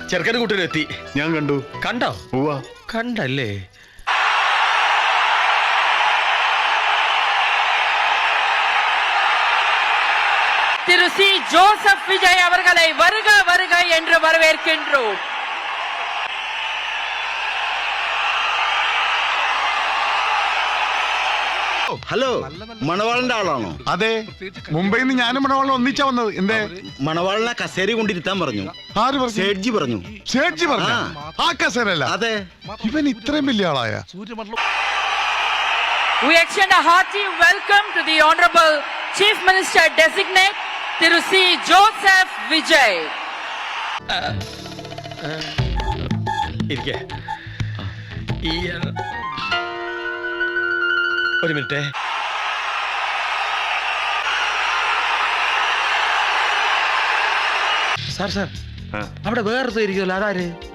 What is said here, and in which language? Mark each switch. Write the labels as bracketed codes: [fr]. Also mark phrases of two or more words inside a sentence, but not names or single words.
[ml] ചെറുക്കനും കൂട്ടരും എത്തി. ഞാൻ കണ്ടു. കണ്ടോ? കണ്ടല്ലേ? [ta] திரு சி. ஜோசப் விஜய் அவர்களை வருக வருக என்று வரவேற்கின்றோம். [ml] ഹലോ, മണവാളന്റെ ആളാണോ? അതെ, മുംബൈയിൽ നിന്ന് ഞാനും മണവാളൻ ഒന്നിച്ചാ വന്നത്. എന്തേ? മണവാളനെ കസേര കൊണ്ടിരുത്താൻ പറഞ്ഞു. ആര് പറഞ്ഞു? സേഠ്ജി പറഞ്ഞു. സേഠ്ജി പറഞ്ഞു? ആ കസേരല്ല. അതെ. ഇവൻ ഇത്രയും വലിയ ആളായ? [en] We extend a hearty welcome to the Honorable Chief Minister Designate Thiru C. Joseph Vijay. [ml] ഇരിക്കെ. ഒരു മിനിറ്റ്. സാർ സാർ, അവിടെ വേറെ ഇരിക്കുമല്ലോ, അതാര്?